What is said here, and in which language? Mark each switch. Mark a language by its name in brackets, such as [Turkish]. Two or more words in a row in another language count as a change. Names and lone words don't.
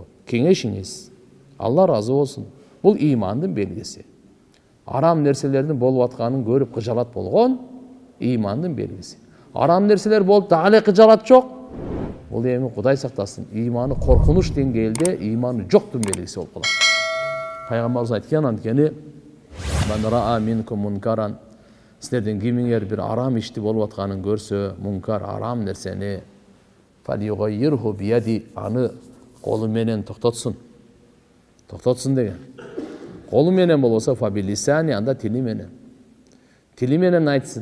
[Kyrgyz] Кеңешиңиз. Алла разы болсун. Бул имандын белгиси. Арам нерселердин болуп атканын көрүп кыжалат болгон имандын белгиси. Арам нерселер болуп да эле кыжалат жок. Бул эми Кудай сактасын, иманы коркунуч деңгээлде иманы жоктун белгиси болуп калат. Пайгамбарыбыз айткан, анткени [Arabic] "من رأى منكم منكرا" [Kyrgyz] Сіздерден кимиңер bir арам ишти болуп атканын көрсө, мункар арам нерсени [Arabic] فليغيره بيده, [Kyrgyz] аны колу менен токтотсун. Токтотсун деген. Колу менен болбосо фабилисани, анда тили менен. Тили менен айтсын.